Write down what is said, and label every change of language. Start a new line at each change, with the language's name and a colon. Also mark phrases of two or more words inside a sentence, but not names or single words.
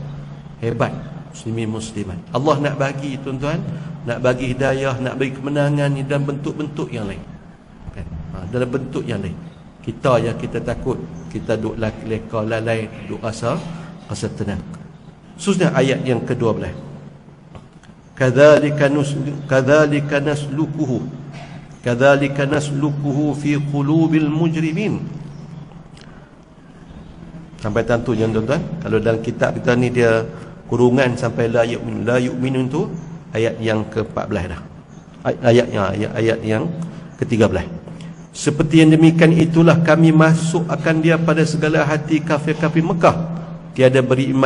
Malay: Hebat muslimin muslimat. Allah nak bagi tuan-tuan, nak bagi hidayah, nak bagi kemenangan ni dalam bentuk-bentuk yang lain kan? Dalam bentuk yang lain. Kita yang kita takut, kita duk leka lalai, duk rasa tenang. Khususnya ayat yang ke-12,
Arabic: كذلك نسلكه في قلوب المجرمين.
Malay: Sampai tentunya tuan-tuan, kalau dalam kitab kita ni dia kurungan sampai
Arabic: لا يؤمنون
Malay: tu ayat yang ke-14 dah. Ayat yang ke-13. Seperti yang demikian itulah kami masuk akan dia pada segala hati kafir-kafir Mekah, tiada beriman.